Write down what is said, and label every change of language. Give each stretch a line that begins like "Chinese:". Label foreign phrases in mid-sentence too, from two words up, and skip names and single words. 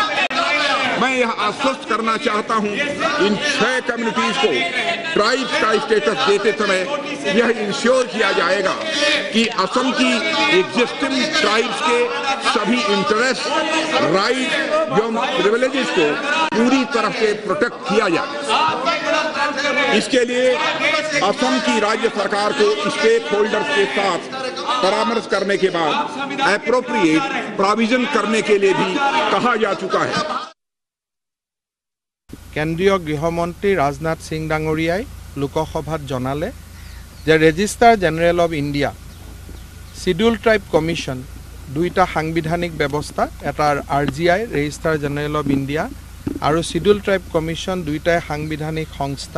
Hindi: मैं यह आश्वस्त करना चाहता हूं, इन 6 कम्युनिटीज को ट्राइब्स का स्टेटस देते समय यह इंश्योर किया जाएगा कि असम की
English: existing tribes
Hindi: के सभी
English: interest, right
Hindi: एवं प्रिविलेजेस को पूरी तरह से प्रोटेक्ट किया जाए। इसके लिए असम की राज्य सरकार को स्टेक होल्डर्स के साथ परामर्श करने के बाद
English: appropriate provision
Hindi: करने के लिए भी कहा जा चुका है।
Assamese: কেন্দ্ৰীয় গৃহমন্ত্ৰী ৰাজনাথ সিং ডাঙৰীয়াই লোকসভাত জনালে যে ৰেজিষ্টাৰ জেনেৰেল অৱ ইণ্ডিয়া, শিডিউল ট্ৰাইব কমিশ্যন, দুইটা সাংবিধানিক ব্যৱস্থা, এটাৰ RGI ৰেজিষ্টাৰ জেনেৰেল অৱ ইণ্ডিয়া আৰু শিডিউল ট্ৰাইব কমিশ্যন দুইটাই সাংবিধানিক সংস্থা।